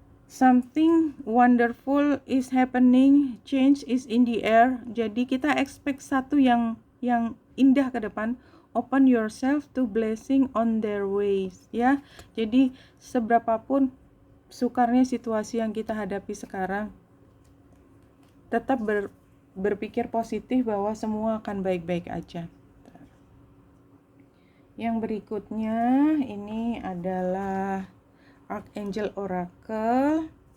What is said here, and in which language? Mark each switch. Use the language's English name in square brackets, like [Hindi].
[English] Something wonderful is happening, change is in the air. [Indonesian] Jadi kita expect satu yang indah ke depan. [English] Open yourself to blessing on their ways, ya. [Indonesian] Jadi seberapapun sukarnya situasi yang kita hadapi sekarang, tetap berpikir positif bahwa semua akan baik-baik aja. Yang berikutnya ini adalah Archangel Oracle.